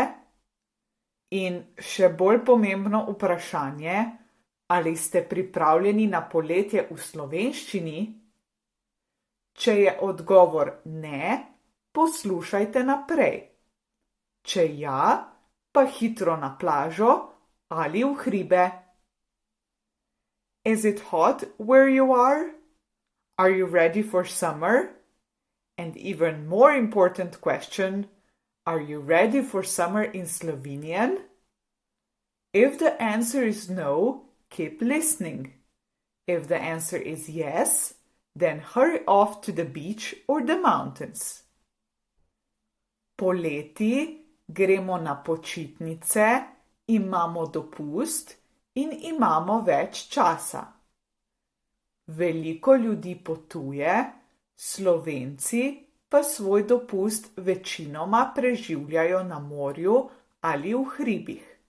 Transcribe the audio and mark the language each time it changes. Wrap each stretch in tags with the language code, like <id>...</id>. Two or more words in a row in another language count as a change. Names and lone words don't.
<sl>In še bolj pomembno vprašanje, ali ste pripravljeni na poletje v slovenščini? Če je odgovor ne, poslušajte naprej. Če ja, pa hitro na plažo ali v hribe.</sl> <en>Is it hot where you are? Are you ready for summer? And even more important question, are you ready for summer in Slovenian? If the answer is no, keep listening. If the answer is yes, then hurry off to the beach or the mountains.</en> <sl>Poleti gremo na počitnice, imamo dopust in imamo več časa. Veliko ljudi potuje, Slovenci pa svoj dopust večinoma preživljajo na morju ali v hribih.</sl>